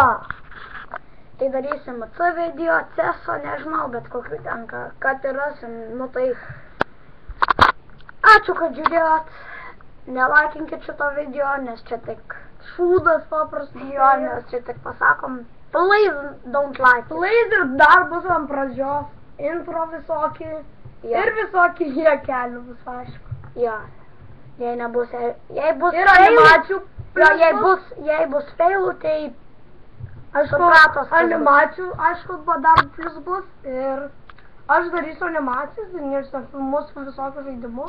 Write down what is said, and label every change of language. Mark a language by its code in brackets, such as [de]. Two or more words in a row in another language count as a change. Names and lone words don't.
[lt] Tai darysim C video, CESO, nežinau, bet kokiu ten, kad ir rasim, nu tai... Ačiū, kad žiūrėjot. Nelaikinkit šito video, nes čia tik Šūdas paprastai. jo, nes čia tik pasakom. [en] Please don't like it. [lt] Please ir dar bus ant pradžios. Intro visokį. Jo. Ir visokį juokelių bus, aišku. Jo. Jei nebus... Jei bus Ir animacijų. Jo, jei bus failų, tai... Aišku, supratos, kas animacijų, aišku, dar plus bus. Ir aš darysiu animacijas, Danielius ten filmuos visokius žaidimus.